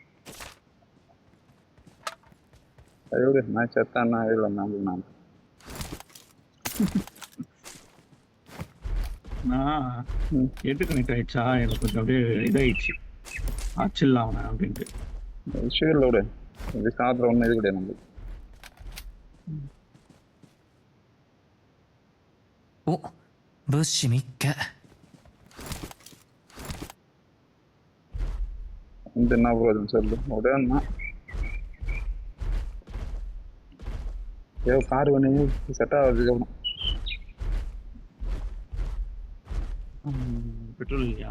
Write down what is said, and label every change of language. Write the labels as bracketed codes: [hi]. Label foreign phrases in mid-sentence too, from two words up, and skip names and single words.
[ta] ஐயோ நான் செத்தானா இல்ல நான் எட்டு கனெக்ட் ஆயிடுச்சா? எனக்கு கொஞ்சம் அப்படியே இதாயிடுச்சு. ஆச்சில்ல அவனை அப்படின்ட்டு விஷயம் இல்லை விடு. இது சாப்பிட்ற ஒன்றும் இது கிடையாது நம்மளுக்கு. [ja] お、物資見っけ。 [ta] இந்த என்ன போகுதுன்னு சொல்லு. உடனே ஏதோ கார் பண்ணி செட் ஆகிறதுக்கு அப்புறம் பெட்ரோல் இல்லையா?